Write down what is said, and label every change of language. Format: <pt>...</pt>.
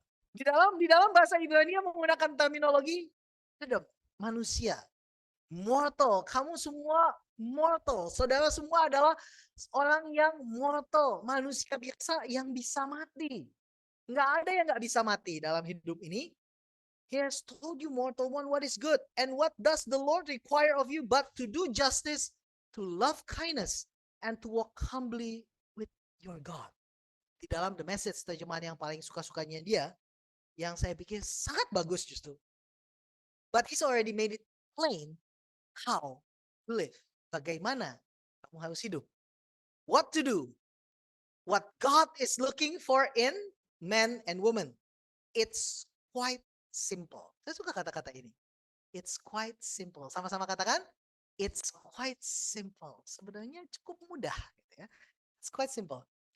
<id>Di dalam bahasa Ibrani menggunakan terminologi manusia. Mortal. Kamu semua mortal. Saudara semua adalah orang yang mortal. Manusia biasa yang bisa mati. Nggak ada yang nggak bisa mati dalam hidup ini.</id> <en>He has told you, mortal one, what is good. And what does the Lord require of you but to do justice, to love kindness, and to walk humbly with your God.</en> <id>Di dalam The Message, terjemahan yang paling suka-sukanya dia, yang saya pikir sangat bagus justru.</id> <en>But he's already made it plain how to live.</en> <id>Bagaimana kamu harus hidup.</id> <en>What to do. What God is looking for in men and women. It's quite simple.</en> <id>Saya suka kata-kata ini.</id> <en>It's quite simple.</en> <id>Sama-sama katakan,</id> <en>it's quite simple.</en> <id>Sebenarnya cukup mudah gitu ya.</id> <en>It's quite simple.</en>